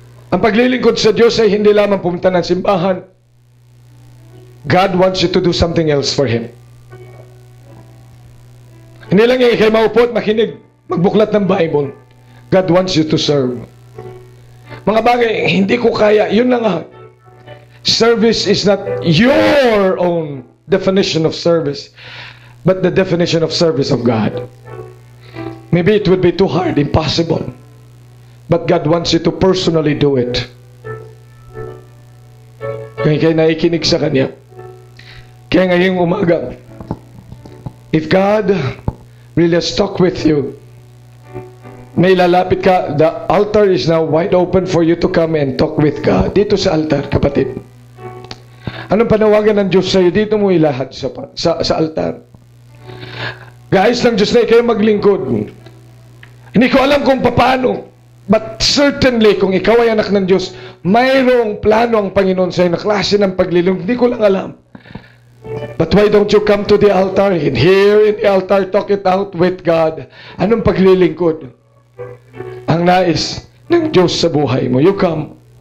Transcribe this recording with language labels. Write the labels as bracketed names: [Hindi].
[Filipino] Ang paglilingkod sa Diyos ay hindi lamang pumunta ng simbahan. [English] God wants you to do something else for Him. [Filipino] Hindi lang yung ikay maupo at makinig, magbuklat ng Bible. [English] God wants you to serve. [Filipino] Mga bagay, hindi ko kaya, yun na nga. [English] Service is not your own definition of service, but the definition of service of God. Maybe it would be too hard, impossible. But God wants you to personally do it. [Filipino] Kaya kayo naikinig sa Kanya. Kaya ngayong umaga, [English] if God really has talked with you, [Filipino] may lalapit ka, [English] the altar is now wide open for you to come and talk with God. [Filipino] Dito sa altar, kapatid. Anong panawagan ng Diyos sa'yo? Dito mo ilahad sa altar. Guys ng Diyos na kayo maglingkod. Hindi ko alam kung paano, [English] but certainly [Filipino] kung ikaw ay anak ng Diyos, mayroong plano ang Panginoon sa'yo na klase ng paglilingkod. Hindi ko lang alam. [English] But why don't you come to the altar and here in the altar talk it out with God? [Filipino] Anong paglilingkod ang nais ng Diyos sa buhay mo? [English] You come.